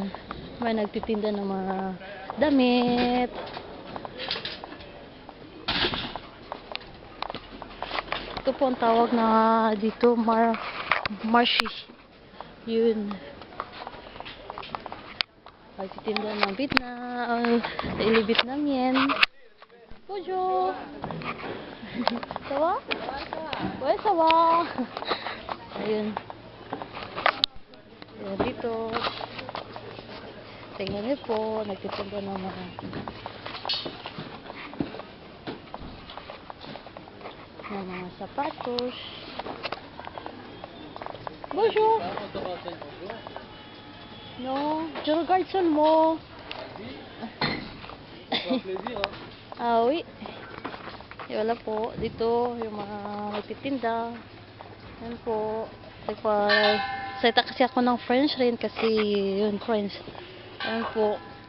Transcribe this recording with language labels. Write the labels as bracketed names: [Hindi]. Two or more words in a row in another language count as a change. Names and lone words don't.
[Filipino] May nagtitinda ng mga damit. Ito po ang tawag na dito, Marche. Yun. Nagtitinda ng Vietnamien. [French] Bonjour. Ça va? Ouais, ça va. [Filipino] Ayun. Ayun dito. Tingnan niyo po, nagtitinda ng mga sapatos. [French] Bonjour. Non, je regarde seulement. Ah oui. [Filipino] Wala po. Dito, yung mga nagtitinda. Yan po. Salita kasi ako ng French rin kasi yun, French. Yan po.